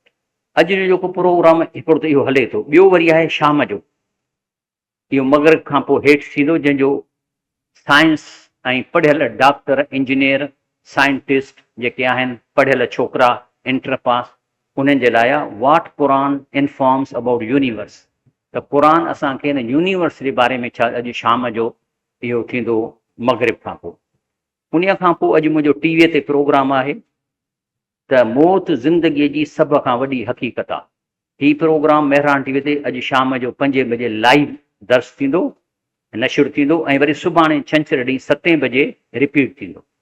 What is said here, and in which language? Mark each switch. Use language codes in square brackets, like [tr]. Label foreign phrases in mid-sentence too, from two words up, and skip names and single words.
[sd] अॼु जो जेको प्रोग्राम हिकिड़ो त इहो हले थो, ॿियो वरी आहे शाम जो, इहो मगरिब खां पोइ हेठि थींदो, जंहिंजो साइंस ऐं पढ़ियल डॉक्टर, इंजीनियर, साइंटिस्ट जेके आहिनि, पढ़ियल छोकिरा इंटर पास, उन्हनि जे लाइ [en] what Quran informs about universe, [sd] त क़ुर असांखे हिन यूनिवर्स जे बारे में छा अॼु शाम जो इहो थींदो मगरिब खां पोइ। उन खां पोइ अॼु मुंहिंजो टीवीअ ते प्रोग्राम आहे त मौत ज़िंदगीअ जी सभ खां वॾी हक़ीक़त आहे। हीउ प्रोग्राम मेहरान टीवीअ ते अॼु शाम जो 5 बजे लाइव दर्श थींदो, नशुर थींदो, ऐं वरी सुभाणे छंछरु ॾींहुं 7 बजे रिपीट थींदो।